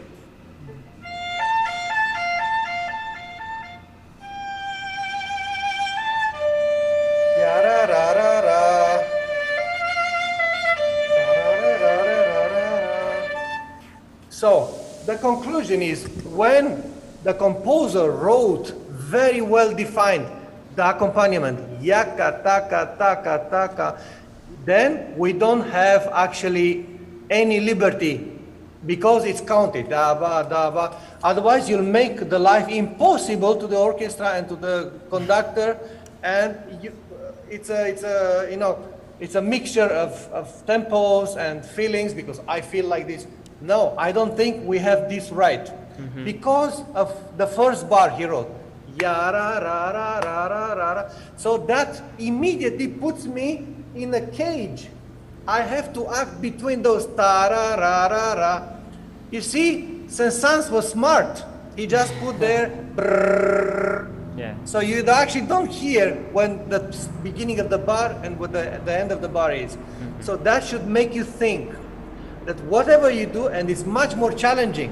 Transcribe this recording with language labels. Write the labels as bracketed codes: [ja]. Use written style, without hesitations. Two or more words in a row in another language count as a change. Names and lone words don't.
[en] So, the conclusion is, when the composer wrote very well defined the accompaniment, yaka, taka, taka, taka, then we don't have actually any liberty because it's counted. Da, ba, da, ba. Otherwise, you'll make the life impossible to the orchestra and to the conductor, and it's a mixture of tempos and feelings because I feel like this. No, I don't think we have this right because of the first bar he wrote. Ya, ra, ra, ra, ra, ra, ra, ra. So that immediately puts me in a cage. I have to act between those ta, ra, ra, ra, ra. You see, Saint-Saëns was smart. He just put there brrrr. Yeah. So you actually don't hear when the beginning of the bar and what the end of the bar is. So that should make you think that whatever you do, and it's much more challenging.